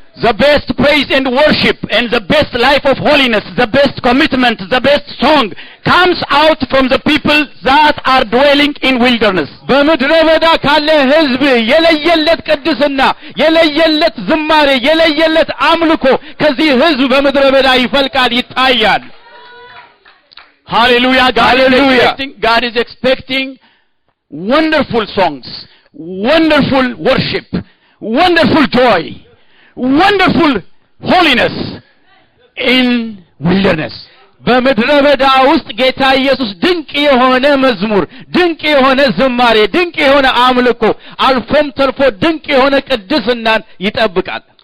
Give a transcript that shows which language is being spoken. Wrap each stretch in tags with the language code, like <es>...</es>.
<en>The best praise and worship and the best life of holiness, the best commitment, the best song comes out from the people that are dwelling in wilderness.</en> <am>በምድረ በዳ ካለ ህዝብ የለየለት ቅድስና የለየለት ዝማሬ የለየለት አምልኮ ከዚህ ህዝብ በምድረ በዳ ይፈልቃል ይታያል</am> <en>Hallelujah. God is expecting wonderful songs, wonderful worship, wonderful joy, wonderful holiness in wilderness.</en> <am>በምድረ በዳ ውስጥ ጌታ ኢየሱስ ድንቅ የሆነ መዝሙር ድንቅ የሆነ ዝማሬ ድንቅ የሆነ አምልኮ አልፎም ተርፎ ድንቅ የሆነ ቅድስናን ይጠብቃል</am>